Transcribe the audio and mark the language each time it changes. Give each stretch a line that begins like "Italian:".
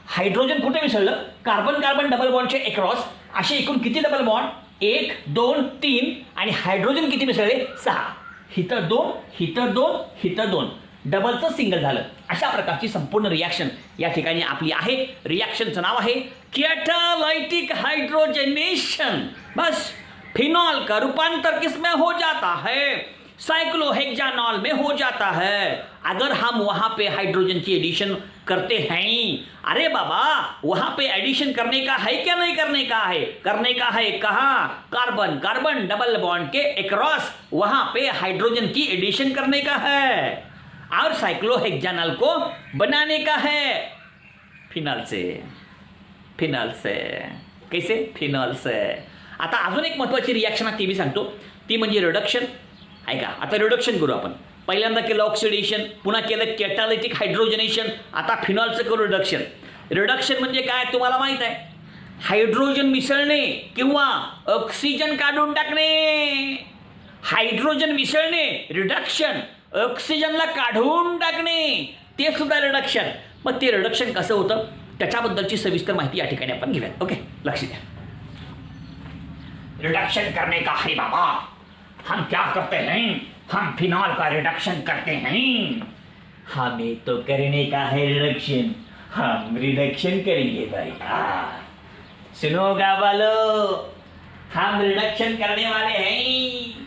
Marathi: Hydrogen कुठे मिसळलं, carbon carbon double बॉन्डचे across. असे एकूण किती डबल बॉन्ड, 1 2 3. आणि हायड्रोजन किती मिसळले, 6. हिथं 2, हिथं 2, हिथं 2. डबलचं सिंगल झालं. अशा प्रकारची संपूर्ण रिॲक्शन या ठिकाणी आपली आहे. रिॲक्शनचं नाव आहे कॅटालाइटिक हाइड्रोजनेशन.
Hindi: बस फिनॉल का रूपांतर किसमें हो जाता है, साइक्लोहेक्सानॉल में हो जाता है, अगर हम वहाँ पे हाइड्रोजन की एडिशन करते हैं. अरे बाबा वहाँ पे एडिशन करने का है क्या, नहीं करने का है, करने का है. कहाँ, कार्बन कार्बन डबल बॉन्ड के अक्रॉस वहाँ पे हाइड्रोजन की एडिशन करने का है और साइक्लोहेक्सानॉल को बनाने का है फिनॉल से. फिनॉल से कैसे, फिनॉल से.
Marathi: आता अजून एक महत्त्वाची रिॲक्शन आहे ती मी सांगतो, ती म्हणजे रिडक्शन आहे का. आता रिडक्शन करू आपण. पहिल्यांदा केलं ऑक्सिडेशन, पुन्हा केलं कॅटालिटिक हायड्रोजनेशन, आता फिनॉलचं करू रिडक्शन. रिडक्शन म्हणजे काय तुम्हाला माहीत आहे, हायड्रोजन मिसळणे किंवा ऑक्सिजन काढून टाकणे. हायड्रोजन मिसळणे रिडक्शन, ऑक्सिजनला काढून टाकणे ते सुद्धा रिडक्शन. मग ते रिडक्शन कसं होतं त्याच्याबद्दलची सविस्तर माहिती या ठिकाणी आपण घेऊयात. ओके लक्ष द्या.
Hindi: रिडक्शन करने का है बाबा, हम क्या करते हैं, हम फिनॉल का रिडक्शन करते हैं. हमें तो करने का है रिडक्शन, हम रिडक्शन करेंगे भाई. सुनो गावालो, हम रिडक्शन करने वाले हैं.